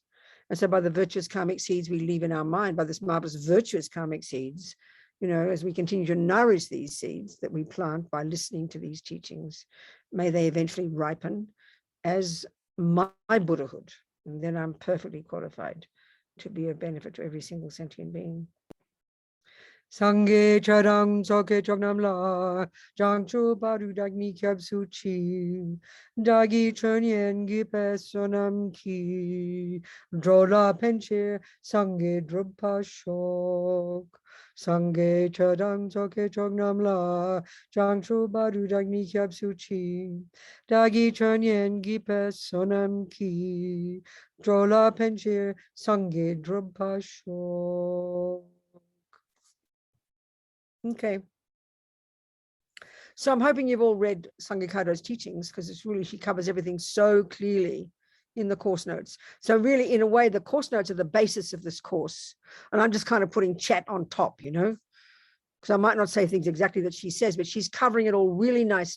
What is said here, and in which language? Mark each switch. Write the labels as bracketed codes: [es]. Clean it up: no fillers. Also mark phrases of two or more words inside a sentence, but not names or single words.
[en] And so by the virtuous karmic seeds we leave in our mind, by this marvelous virtuous karmic seeds, you know, as we continue to nourish these seeds that we plant by listening to these teachings, may they eventually ripen as my Buddhahood. And then I'm perfectly qualified to be of benefit to every single sentient being. [bo] སངས་རྒྱས་ཆོས་དང་ཚོགས་ཀྱི་མཆོག་རྣམས་ལ། བྱང་ཆུབ་བར་དུ་བདག་ནི་སྐྱབས སུ་མཆི། བདག་གིས་སྦྱིན་སོགས་བགྱིས་པའི་བསོད་ནམས་ཀྱིས། འགྲོ་ལ་ཕན་ཕྱིར་སངས་རྒྱས་འགྲུབ་པར་ཤོག། སངས་རྒྱས་ཆོས་དང་ཚོགས་ཀྱི་མཆོག་རྣམས་ལ། བྱང་ཆུབ་བར་དུ་བདག་ནི་སྐྱབས་སུ་མཆི། བདག་གིས་སྦྱིན་སོགས་བགྱིས་པའི་བསོད་ནམས་ཀྱིས། འགྲོ་ལ་ཕན་ཕྱིར་སངས་རྒྱས་འགྲུབ་པར་ཤོག. [en] Okay. So I'm hoping you've all read Sangye Kado's teachings, because it's really, she covers everything so clearly in the course notes. So really, in a way, the course notes are the basis of this course. And I'm just kind of putting chat on top, you know, because I might not say things exactly that she says, but she's covering it all really nicely.